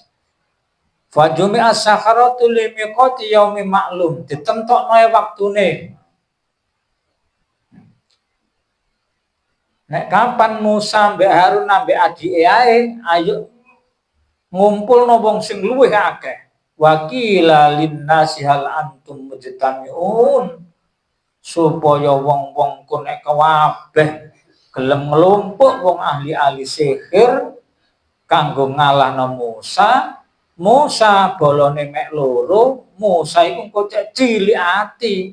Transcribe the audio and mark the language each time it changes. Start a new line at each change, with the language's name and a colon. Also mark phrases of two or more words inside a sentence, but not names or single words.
Arabic: فجمع السحرة لميقات يوم معلوم,
Javanese: ditentokno waktune. Nek kapan Musa mbek Harun mbek adike ae ayo ngumpulno wong sing luwih akeh.
Arabic: وقيل للناس هل أنتم مجتمعون,
Javanese: supaya wong-wong ku nek kabeh gelem nglumpuk wong ahli-ahli sihir kanggo ngalahno Musa. Musa bolone mek loro, Musa iku engko cek cilik ati.